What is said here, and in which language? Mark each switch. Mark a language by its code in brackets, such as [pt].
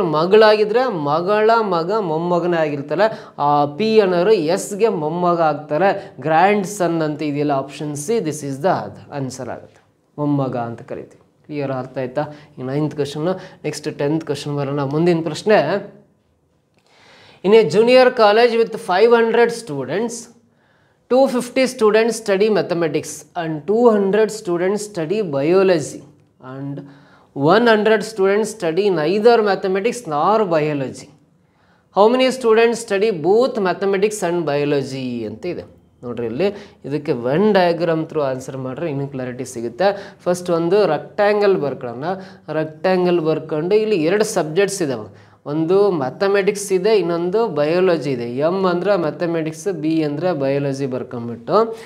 [kn] ಇವರು ಮಗಳಾಗಿದ್ದರೆ ಮಗಳ ಮಗ ಮೊಮ್ಮಗನೇ ಆಗಿರ್ತಾರೆ. ಆ ಪಿ ಅನ್ನೋರು ಎಸ್ಗೆ ಮೊಮ್ಮಗ ಆಗ್ತಾರೆ. [en] grandson [kn] ಅಂತ ಇದೆಯಲ್ಲ, [en] option C, this is the answer [kn] ಆಗುತ್ತೆ. ಮೊಮ್ಮಗ ಅಂತ ಕರಿತೀವಿ. ಕ್ಲಿಯರ್, ಅರ್ಥ ಆಯ್ತಾ? ಈ 9th question. Next 10th question ಬರೋಣ. ಮುಂದಿನ ಪ್ರಶ್ನೆ. [en] In a junior college with 500 students, 250 students study mathematics and 200 students study biology and 100 students study neither mathematics nor biology. How many students study both mathematics and biology [kn] ಅಂತ ಇದೆ ನೋಡ್ರಿ. ಇಲ್ಲಿ ಇದಕ್ಕೆ when diagram through answer ಮಾಡ್ರೆ ಇನ್ನೂ clarity ಸಿಗುತ್ತೆ. First ಒಂದು rectangle ಬರ್ಕೊಳ್ಳೋಣ. Rectangle ಬರ್ಕೊಂಡು ಇಲ್ಲಿ 2 ಸಬ್ಜೆಕ್ಟ್ಸ್ ಇದಾವೆ. ಒಂದು ಮ್ಯಾಥಮೆಟಿಕ್ಸ್ ಇದೆ, ಇನ್ನೊಂದು ಬಯೋಲಜಿ ಇದೆ. ಎಮ್ ಅಂದರೆ ಮ್ಯಾಥಮೆಟಿಕ್ಸ್, ಬಿ ಅಂದರೆ ಬಯೋಲಜಿ ಬರ್ಕೊಂಬಿಟ್ಟು.